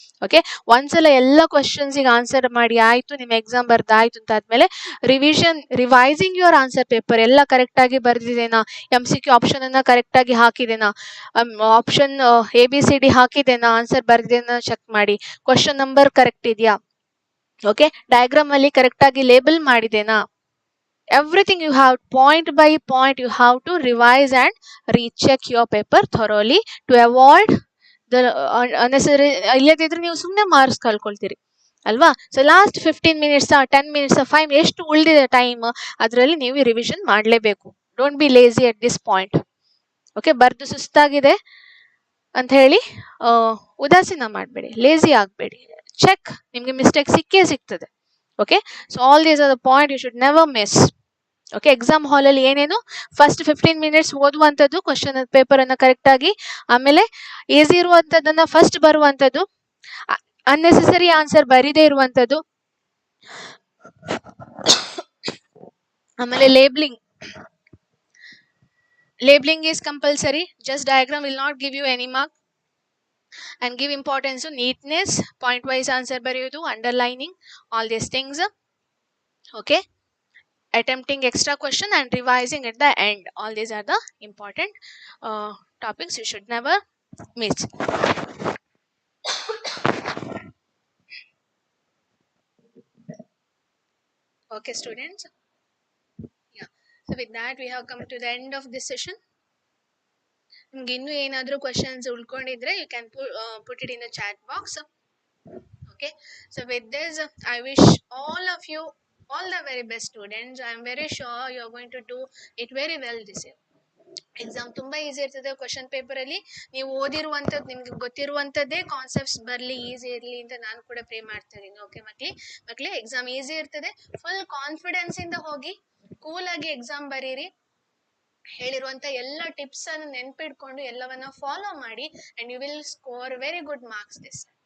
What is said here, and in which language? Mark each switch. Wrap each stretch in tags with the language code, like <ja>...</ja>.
<kn>Okay, ಒಂದ್ಸಲ ಎಲ್ಲ questions ಗೆ ಆನ್ಸರ್ ಮಾಡಿ ಆಯ್ತು, ನಿಮ್ಮ ಎಕ್ಸಾಮ್ ಬರ್ದಾಯ್ತು ಅಂತ ಆದ್ಮೇಲೆ</kn> <en>revising your answer paper</en> <kn>ಎಲ್ಲ ಕರೆಕ್ಟ್ ಆಗಿ ಬರ್ದಿದೇನಾ, MCQ ಆಪ್ಷನ್ ಅನ್ನ ಕರೆಕ್ಟ್ ಆಗಿ ಹಾಕಿದೇನಾ, ಆಪ್ಷನ್ ABCD ಹಾಕಿದೇನಾ, ಆನ್ಸರ್ ಬರ್ದಿದೇನಾ ಚೆಕ್ ಮಾಡಿ, ಕ್ವಶನ್ ನಂಬರ್ ಕರೆಕ್ಟ್ ಇದೆಯಾ, ಓಕೆ, ಡಯಾಗ್ರಾಮ್ ಅಲ್ಲಿ ಕರೆಕ್ಟ್ ಆಗಿ label ಮಾಡಿದೇನಾ,</kn> <en>everything you have point by point you have to revise and recheck your paper thoroughly to avoid the unnecessary.</en> <kn>ಇಲ್ಲದಿದ್ರೆ ನೀವು ಸುಮ್ಮನೆ marks ಕಳ್ಕೊಳ್ತೀರಿ ಅಲ್ವಾ. So last 15 minutes 10 minutes 5 ಎಷ್ಟು ಉಳಿದಿದೆ time, ಅದರಲ್ಲಿ ನೀವು ರಿವಿಷನ್ ಮಾಡಲೇಬೇಕು.</kn> <en>Don't be lazy at this point.</en> <kn>Okay, ಬರ್ದು ಸುಸ್ತಾಗಿದೆ ಅಂತ ಹೇಳಿ ಉದಾಸೀನ ಮಾಡಬೇಡಿ, ಲೇಜಿ ಆಗಬೇಡಿ.</kn> <en>check,</en> <kn>ನಿಮಗೆ ಮಿಸ್ಟೇಕ್ ಸಿಕ್ಕೇ ಸಿಗ್ತದೆ.</kn> <en>Okay, so all these are the point you should never miss.</en> <kn>Okay, exam ಹಾಲಲ್ಲಿ ಏನೇನು ಫಸ್ಟ್ 15 minutes ಓದುವಂಥದ್ದು ಕ್ವಶನ್ ಪೇಪರ್ ಅನ್ನ ಕರೆಕ್ಟ್ ಆಗಿ, ಆಮೇಲೆ ಈಸಿ ಇರುವಂಥದ್ದನ್ನ ಫಸ್ಟ್ ಬರುವಂಥದ್ದು, ಅನ್ನೆಸೆಸರಿ ಆನ್ಸರ್ ಬರೀದೇ ಇರುವಂಥದ್ದು, ಆಮೇಲೆ</kn> <en>Labelling is compulsory. Just diagram will not give you any mark. And give importance to neatness, point wise answer ಬರೆಯೋದು, underlining, all these things. Okay, attempting extra question and revising at the end, all these are the important topics you should never miss. Okay students, yeah, so with that we have come to the end of this session.</en> <kn>ನಿಮ್ಗೆ ಇನ್ನೂ ಏನಾದರೂ questions ಉಳ್ಕೊಂಡಿದ್ರೆ</kn> <en>You can put it in the chat box. Okay, so with this I wish all of you all the very best students. I am very sure you are going to do it very well this year.</en> <kn>Exam ತುಂಬಾ easy ಇರ್ತದೆ. Question paper ಅಲ್ಲಿ ನೀವು ಓದಿರುವಂಥದ್ದು, ನಿಮ್ಗೆ ಗೊತ್ತಿರುವಂಥದ್ದೇ concepts ಬರಲಿ, easy ಇರಲಿ ಅಂತ ನಾನು ಕೂಡ ಪ್ರೇ ಮಾಡ್ತಾ ಇದ್ದೀನಿ. ಓಕೆ ಮಕ್ಳೇ, ಎಕ್ಸಾಮ್ ಈಸಿ ಇರ್ತದೆ. ಫುಲ್ ಕಾನ್ಫಿಡೆನ್ಸ್ ಇಂದ ಹೋಗಿ ಕೂಲ್ ಆಗಿ ಎಕ್ಸಾಮ್ ಬರೀರಿ. ಹೇಳಿರುವಂತ ಎಲ್ಲ ಟಿಪ್ಸ್ ಅನ್ನು ನೆನ್ಪಿಟ್ಕೊಂಡು ಎಲ್ಲವನ್ನ ಫಾಲೋ ಮಾಡಿ</kn> <en>And you will score very good marks this.</en>